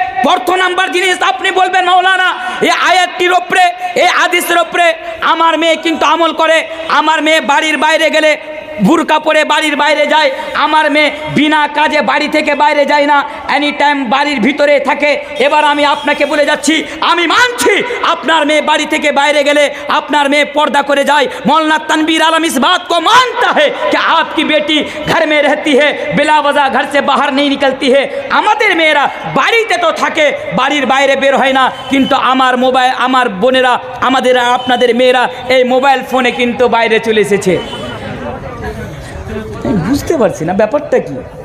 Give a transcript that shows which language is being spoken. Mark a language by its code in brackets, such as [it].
[bn] প্রথম নাম্বার জিনিস, আপনি বলবেন মাওলানা এই আয়াতটির উপরে, এই হাদিসের উপরে আমার মেয়ে কিন্তু আমল করে, আমার মেয়ে বাড়ির বাইরে গেলে বুরকা পরে বাড়ির বাইরে যায়, আমার মেয়ে বিনা কাজে বাড়ি থেকে বাইরে যায় না, এনি টাইম বাড়ির ভিতরে থাকে। এবার আমি আপনাকে বলে যাচ্ছি, আমি মানছি আপনার মেয়ে বাড়ি থেকে বাইরে গেলে আপনার মেয়ে [hi] पर्दा करे जाए। मौलाना तनवीर आलम इस बात को मानता है कि आपकी बेटी घर में रहती है, बिला वजह घर से बाहर नहीं निकलती है। [bn] আমাদের মেয়েরা বাড়িতে তো থাকে, বাড়ির বাইরে বের হয় না, কিন্তু আমার মোবাইল, আমার বোনেরা, আমাদের আপনাদের মেয়েরা এই মোবাইল ফোনে কিন্তু বাইরে চলে এসেছে। বুঝতে পারছি না ব্যাপারটা কি।